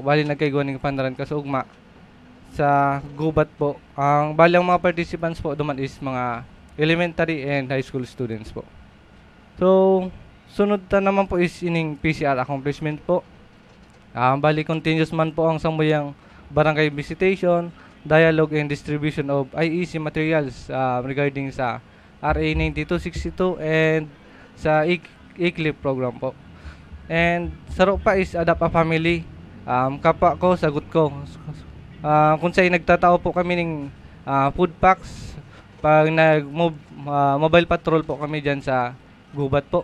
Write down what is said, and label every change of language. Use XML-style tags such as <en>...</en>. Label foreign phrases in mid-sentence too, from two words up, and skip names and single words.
<bik>Bali nagkaigwa ng Fundran kasugma sa Gubat po. Ang balang mga participants po duman is mga</bik> <en>elementary and high school students</en> <bik>po. So, sunod ta naman po is ining</bik> <en>PCR accomplishment</en> <bik>po. Bali continuous man po ang samuyang barangay</bik> <en>visitation, dialogue and distribution of IEC materials regarding</en> <bik>sa RA 9262 and sa</bik> <en>ICLIP program</en> <bik>po. And saro pa is Adapt a Family. Kapa ko, sagot ko. Kung sa'y nagtatao po kami ng</bik> <en>food packs</en> <bik>pag</bik> <en>mobile patrol</en> <bik>po kami dyan sa Gubat po.</bik>